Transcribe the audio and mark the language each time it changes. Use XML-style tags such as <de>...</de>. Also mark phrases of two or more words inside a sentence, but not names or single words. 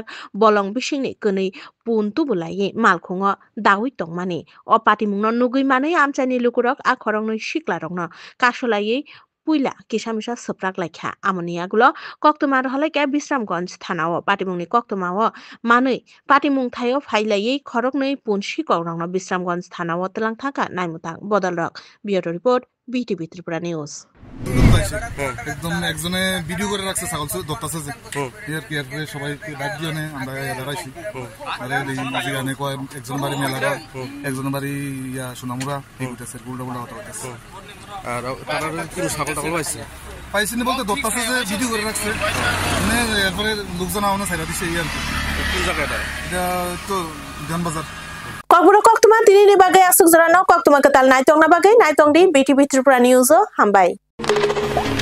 <trp>bolong bisingni kwnui pun tubulai malkhungo dawi tongmani o patimungno nugui manui amchani lukurok a khorognoi siklarokno kasolai puila kisamisa saprak laikha amoni agulo koktoma rohalaike Bisramganj thanao patimungni koktomao manui patimung thayo phailai khorognoi pun sikogrokno Bisramganj thanao tlang thaka naimutang bodalrok</trp> <en>bureau report</en> <trp>BTV Tripura News</trp> <bn>একদম একজনে ভিডিও করে রাখছে ছাগল ধরতেছে যে এর কেয়ার করে সবাইকে ডাক দিয়ে আমরা দাঁড়াইছি আর যেখানে কয় একজন বাড়ি মেলা একজন বাড়ি ইয়া সোনামুরা এই হইতেছে উল্টা উল্টা কথা হইতেছে আর তারা কি ছাগল টাগল পাইছে পাইছি না বলতে ধরতেছে যে ভিডিও করে রাখছে মানে এরপরে লোকজন আওনা ছাইরা দিছে এই আর কি কোন জায়গাটা এটা তো ধানবাজার</bn> <trp>Kokburo koktuma tinini bagai asuk jarano koktuma ketal naitong na bagai naitong di BTV Tripura News hambai</trp>